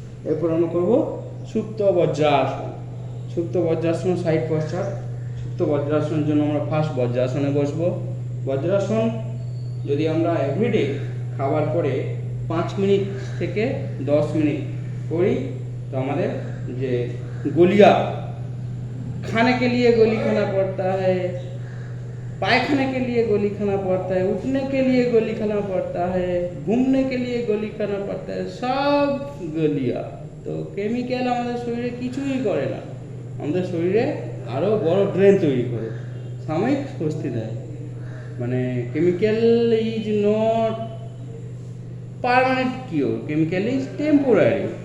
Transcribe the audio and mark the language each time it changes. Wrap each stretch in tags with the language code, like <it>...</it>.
<bn>এরপর আমরা করবো সুপ্ত বজ্রাসন। সুপ্ত বজ্রাসন সাইড পশ্চার। সুপ্ত বজ্রাসনের জন্য আমরা ফার্স্ট বজ্রাসনে বসবো। বজ্রাসন যদি আমরা এভরিডে খাবার পরে 5 মিনিট থেকে 10 মিনিট করি, তো আমাদের যে গলিয়া,</bn> <hi>खाने के लिए गोली खाना पड़ता है, पायखाने के लिए गोली खाना पड़ता है, उठने के लिए गोली खाना पड़ता है, घूमने के लिए गोली खाना पड़ता है, सब গলিয়া।</hi> <bn>তো কেমিক্যাল আমাদের শরীরে কিছুই করে না, আমাদের শরীরে আরও বড় ড্রেন তৈরি করে, সাময়িক স্বস্তি দেয়।</bn> <en>মানে chemical is not permanent cure, chemical is temporary.</en>